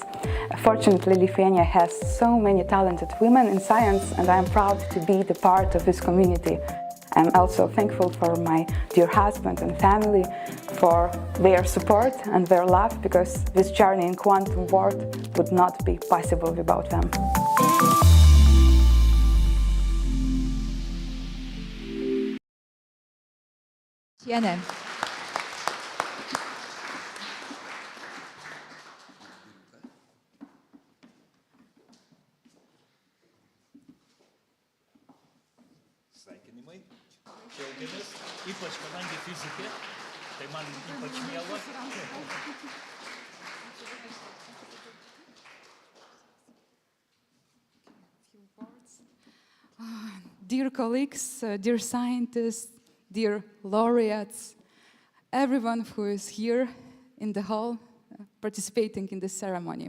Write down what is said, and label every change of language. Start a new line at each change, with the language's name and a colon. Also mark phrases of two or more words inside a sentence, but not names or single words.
English: Fortunately, Lithuania has so many talented women in science, and I am proud to be the part of this community. I'm also thankful for my dear husband and family for their support and their love, because this journey in quantum world would not be possible without them. Cienē.
Lithuanian: Sveikinimai, džiaugiamės, ypač kadangi fizikė, tai man ypač miela.
English: Dear colleagues, dear scientists, dear laureates, everyone who is here in the hall participating in this ceremony.